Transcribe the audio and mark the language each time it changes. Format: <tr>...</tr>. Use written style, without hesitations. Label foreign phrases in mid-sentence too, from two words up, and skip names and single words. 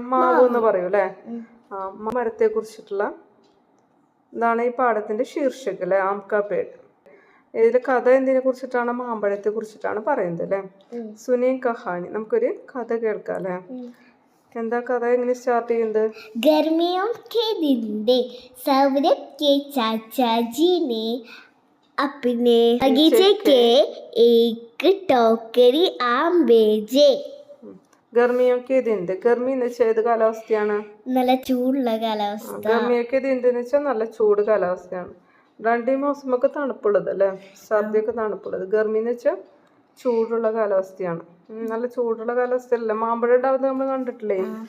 <ml>മാവ് എന്ന് പറയും അല്ലെ? മരത്തെ കുറിച്ചിട്ടുള്ള ഇതാണ് ഈ പാഠത്തിന്റെ ശീർഷകം അല്ലെ?</ml> <hi>आम का पेड़.</hi> <ml>ഇതിലെ കഥ എന്തിനെ കുറിച്ചിട്ടാണ്? മാമ്പഴത്തെ കുറിച്ചിട്ടാണ് പറയുന്നത് അല്ലെ?</ml> <hi>सुनें कहानी.</hi> <ml>നമുക്കൊരു കഥ കേൾക്കാം അല്ലെ? എന്താ കഥ? എങ്ങനെ സ്റ്റാർട്ട് ചെയ്യുന്നത്?</ml> <hi>गर्मियों के दिन में सौरभ के चाचा जी ने अपने बगीचे के एक टोकरी आम बेचे.</hi> <ml>ഗർമിയൊക്കെ ഇതിണ്ട്. ഗർമി എന്ന് വെച്ചാൽ ഏത് കാലാവസ്ഥയാണ്? നല്ല ചൂടുള്ള കാലാവസ്ഥ. ഗർമിയൊക്കെ ഇതിണ്ടെന്ന് വെച്ചാൽ നല്ല ചൂട് കാലാവസ്ഥയാണ്. രണ്ടേ മാസമൊക്കെ തണുപ്പുള്ളത് അല്ലേ? സർദിയൊക്കെ തണുപ്പുള്ളത്. ഗർമി എന്ന് വെച്ചാൽ ചൂടുള്ള കാലാവസ്ഥയാണ്. നല്ല ചൂടുള്ള കാലാവസ്ഥയല്ല മാമ്പഴം ഉണ്ടാവുന്നത് നമ്മൾ കണ്ടിട്ടില്ലേ?</ml>